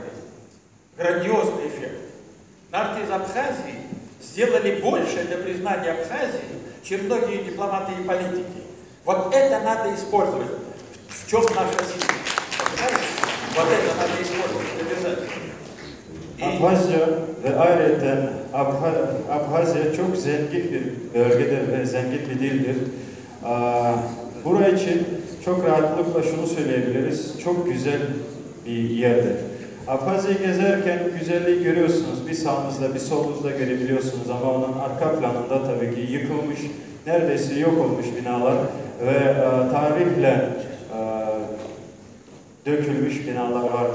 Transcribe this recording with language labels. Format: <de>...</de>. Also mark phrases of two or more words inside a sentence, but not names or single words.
<ru>Грандиозный эффект. Нарты из Абхазии сделали больше для признания Абхазии, чем многие дипломаты и политики. Вот это надо использовать. В чем наша сила? Вот это надо использовать обязательно.</ru> <tr>Abhazca ve ayrıca Abhazya çok zengin bir bölgedir ve zengin bir dildir. Burası için çok rahatlıkla şunu söyleyebiliriz, çok güzel bir yerdir. Abhazya'yı gezerken güzelliği görüyorsunuz, bir sağınızda bir solunuzda görebiliyorsunuz ama onun arka planında tabii ki yıkılmış, neredeyse yok olmuş binalar ve tarihle dökülmüş binalar vardır.</tr>